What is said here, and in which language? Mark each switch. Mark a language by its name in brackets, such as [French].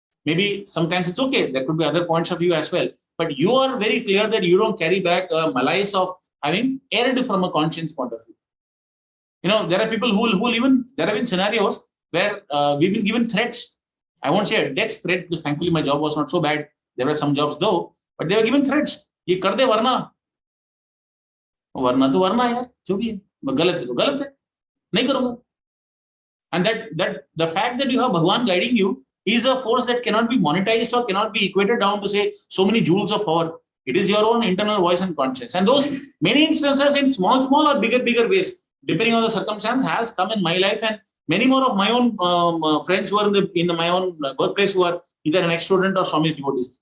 [English] Maybe sometimes it's okay. There could be other points of view as well. But you are very clear that you don't carry back a malice of having erred from a conscience point of view. You know, there are people who even, there have been scenarios where we've been given threats. I won't say a death threat because thankfully my job was not so bad. There were some jobs though, but they were given threats. [Hindi] ये कर दे वरना तो वरना यार जो भी है गलत है तो गलत है नहीं करूंगा. [English] And that the fact that you have Bhagwan guiding you is a force that cannot be monetized or cannot be equated down to say so many joules of power. It is your own internal voice and conscience. And those many instances in small or bigger ways, depending on the circumstance, has come in my life, and many more of my own friends who are in my own workplace who are either an ex-student or Swami's devotees.